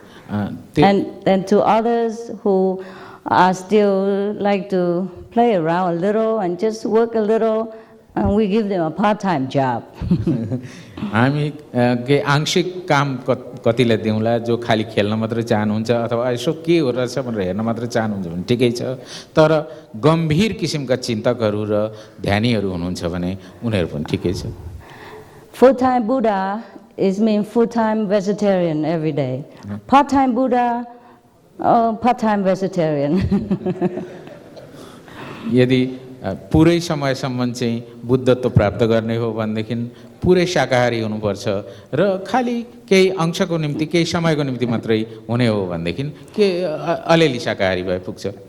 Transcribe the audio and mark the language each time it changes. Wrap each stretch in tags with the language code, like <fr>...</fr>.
<en>And then to others who are still like to play around a little and just work a little, and we give them a part-time job.</en> <ne>हामी के आंशिक काम कतिलाई दिउँला, जो खाली खेल्न मात्र चाहनुहुन्छ अथवा यसो के हो रहेछ भनेर हेर्न मात्र चाहनुहुन्छ भने ठिकै छ, तर गम्भीर किसिमका चिन्तकहरू र ध्यानीहरू हुनुहुन्छ भने उनीहरू पनि ठिकै छ।</ne> <en>Full-time Buddha is mean full-time vegetarian every day. Part-time Buddha, part-time vegetarian.</en> <ne>यदि पुरै समयसम्म चाहिँ बुद्धत्व प्राप्त गर्ने हो भनेदेखि पुरै शाकाहारी हुनुपर्छ र खाली केही अंशको निम्ति केही समयको निम्ति मात्रै हुने हो भनेदेखि के अलिअलि शाकाहारी भए पुग्छ।</ne>